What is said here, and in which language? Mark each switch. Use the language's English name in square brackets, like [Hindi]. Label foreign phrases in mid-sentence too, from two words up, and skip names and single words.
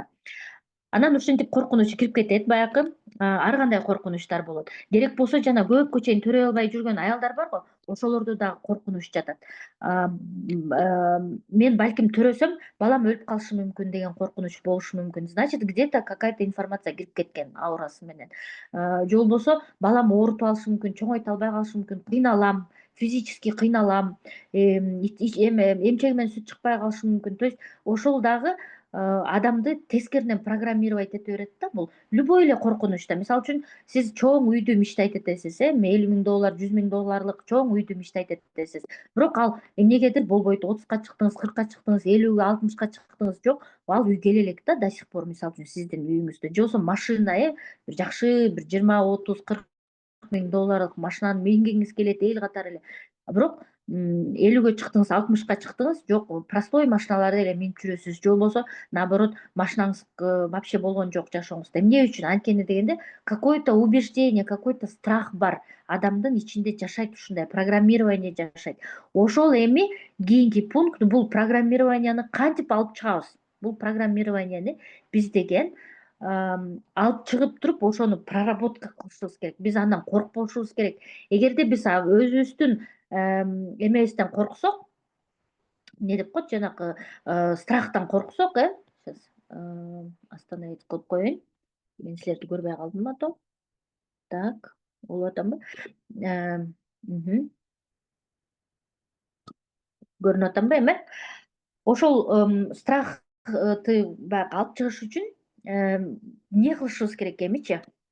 [Kyrgyz] Анан ушинтип коркунуч кирип кетет баягы. Ар кандай коркунучтар болот. Керек болсо жана көпкө чейин төрөй албай жүргөн аялдар бар го, ошолордо дагы коркунуч жатат. Мен балким төрөсөм, балам өлүп калышы мүмкүн деген коркунуч болушу мүмкүн. [Russian] Значит, где-то какая-то информация [Kyrgyz] кирип кеткен аурасы менен. Же болбосо балам оорутуп алышы мүмкүн, чоңойто албай калышы мүмкүн, кыйналам, физически кыйналам, эмчегимен сүт чыкпай калышы мүмкүн. [Russian] То есть [Kyrgyz] ошол дагы адамды тескеринен программировать ете берет да. Бул любой эле коркунучта. Мисалы үчүн сиз чоң үйдү мечтать этесиз, $50.000, $100.000 чоң үйдү мечтать этесиз. Бирок ал эмнегедир болбойт. 30ка чыктыңыз, 40ка чыктыңыз, 50ге, 60ка чыктыңыз, жок. Ал үй келе элек да [Russian] до сих пор, [Kyrgyz] мисалы үчүн сиздин үйүңүздө. Же болбосо машина, бир жакшы бир 20, 30, 40 миң долларлык машинаны мингиңиз келет эл катары эле. Бирок 50ге чыктыңыз, 60ка чыктыңыз, жок, простой машиналарды эле минип жүрөсүз. Же болбосо наоборот машинаңыз вообще болгон жок жашооңузда. Эмне үчүн? Анткени дегенде [Russian] какое-то убеждение, какой-то страх [Kyrgyz] бар. Адамдын ичинде жашайт ушундай программирование жашайт. Ошол эми кийинки пункт бул программированияны кантип алып чыгабыз? Бул программированияны биз деген алып чыгып туруп ошону проработка кылышыбыз керек. Биз андан коркпошубуз керек. Эгерде биз өзүбүздүн эмебизден корксок, эмне деп коет жанакы страхтан корксок, [Russian] сейчас остановить [Kyrgyz] кылып коеюн. Мен силерди көрбөй калдымбы атом? Так, болуп атамбы? Көрүнүп атамбы эми? Ошол страхты баягы алып чыгыш үчүн эмне кылышыбыз керек эмичи?